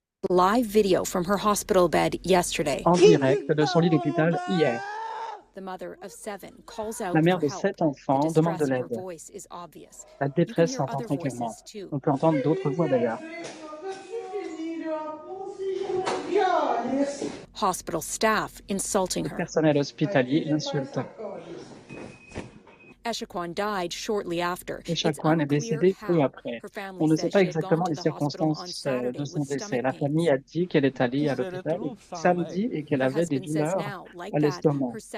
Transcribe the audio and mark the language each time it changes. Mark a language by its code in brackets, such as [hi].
[en] Live video from her hospital bed yesterday. [fr] En direct de son lit d'hôpital hier. La mère de 7 enfants demande de l'aide. La détresse s'entend très clairement. On peut entendre d'autres voix d'ailleurs. [en] Hospital staff insulting [fr] Le [en] her. [fr] personnel hospitalier l'insulte. [en] Echaquan died shortly after. [fr] Echaquan est décédée peu après. On ne sait pas exactement les circonstances de son décès. La famille a dit qu'elle est allée à l'hôpital samedi et qu'elle avait des douleurs à l'estomac.